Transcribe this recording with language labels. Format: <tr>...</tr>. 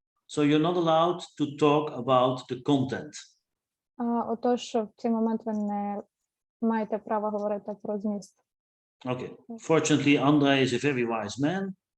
<en>So you're not allowed to talk about the content.</en> <uk>Отож, в цей момент ви не маєте права говорити про зміст.</uk> <en>Okay. Fortunately, Andrei is a very wise man.</en>